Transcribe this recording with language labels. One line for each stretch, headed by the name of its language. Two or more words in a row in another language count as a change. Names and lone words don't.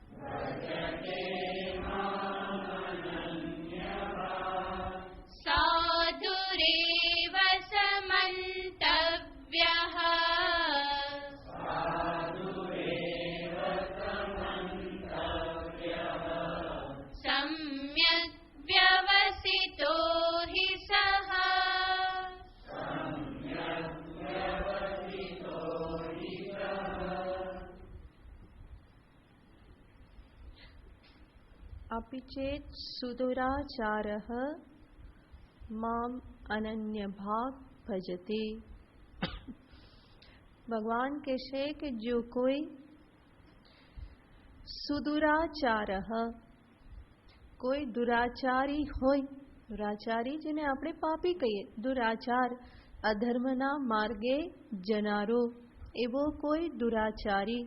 Sanskrit: સાધુરેવ સમંતવ્યઃ સમ્યક વ્યવસિતો હિ સઃ. अपि चेत् सुदुराचारः माम अनन्य भाव भजते.
Hindi: भगवान कहते कि जो कोई
Gujarati: સુદુરાચારઃ, કોઈ દુરાચારી હોય, દુરાચારી જેને આપણે પાપી કહીએ, દુરાચાર, અધર્મના માર્ગે જનારો, એવો કોઈ દુરાચારી.